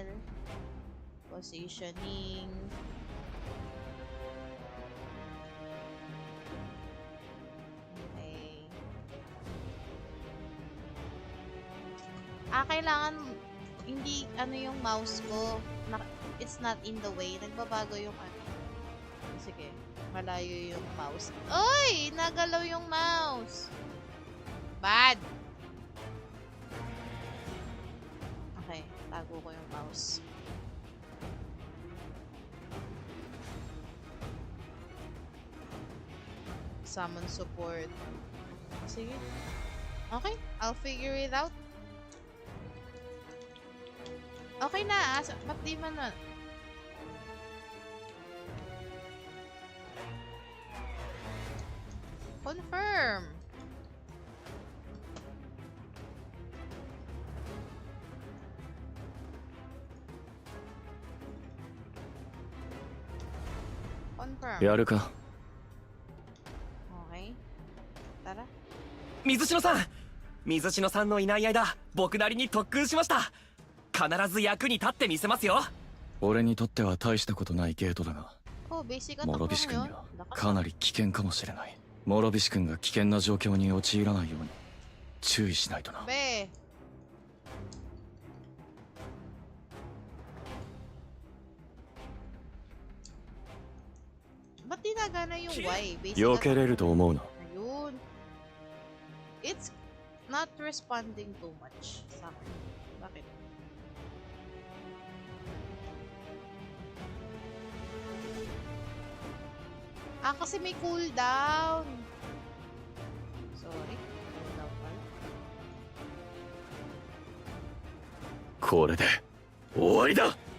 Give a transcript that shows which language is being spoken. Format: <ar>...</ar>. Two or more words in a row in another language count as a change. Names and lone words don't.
<en>Positioning. Okay.</en> <tl>Kailangan hindi ano yung mouse ko.</tl> <en>It's not in the way.</en> <tl>Nagbabago yung ano. Sige. Malayo yung mouse. Oy! Nagalaw yung mouse.</tl> <en>Bad. Okay.</en> <tl>Tago ko yung mouse.</tl> <en>Summon support.</en> <tl>Sige.</tl> <en>Okay. I'll figure it out.</en> <tl>Okay na. Ba't di man na? Confirm.</tl> <en>Confirm.</en> <ja>やるか。</ja> <tl>Okay. Tara.</tl> <ja>水篠さん、水篠さんのいない間、僕なりに特訓しました。必ず役に立ってみせますよ。俺にとっては大したことないゲートだが、</ja> <en>Oh, basic attack</en> <ja>諸</ja> <tl>lang</tl> <ja>菱君</ja> <tl>yun.</tl> <ja>には</ja> <tl>Lakas.</tl> <ja>かなり危険かもしれない。諸菱君が危険な状況に陥らないように注意しないとな。</ja> <tl>Be. Ba't di nagana yung Y? Basic</tl> <ja>避けれると思うな。</ja> <tl>Ayun.</tl> <en>It's not responding too much</en> <tl>sa akin.</tl> <en>Bakit?</en> <tl>Kasi may cooldown. Sorry. Cooldown pala.</tl> <ja>これで終わりだ。</ja>